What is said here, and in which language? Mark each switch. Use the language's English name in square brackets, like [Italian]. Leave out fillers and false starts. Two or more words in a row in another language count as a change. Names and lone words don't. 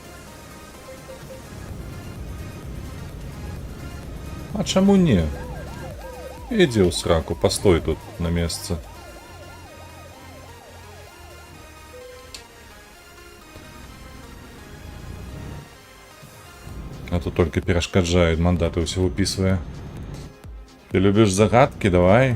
[Belarusian] А чаму не? Ідзі ў сраку, пастой тут на месцы. [Russian] А то только перешкаджает, мандаты все выписывая. Ты любишь загадки? Давай.